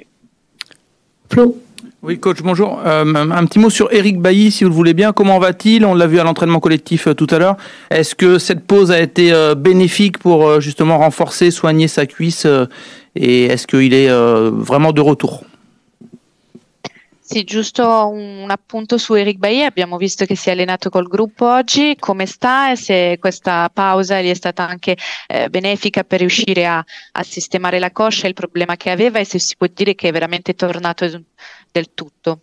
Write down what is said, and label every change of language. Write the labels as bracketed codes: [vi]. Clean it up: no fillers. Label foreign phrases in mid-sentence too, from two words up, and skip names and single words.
[fr] Flo. Oui, coach, bonjour. Un petit mot sur Eric Bailly, si vous le voulez bien. Comment va-t-il? On l'a vu à l'entraînement collectif tout à l'heure. Est-ce que cette pause a été bénéfique pour justement renforcer, soigner sa cuisse et est-ce qu'il est vraiment de retour? [it] Sì, giusto un appunto su Eric Bailly. Abbiamo visto che si è allenato col gruppo oggi. Come sta e se questa pausa gli è stata anche benefica per riuscire a sistemare la coscia, il problema che aveva, e se si può dire che è veramente tornato del tutto.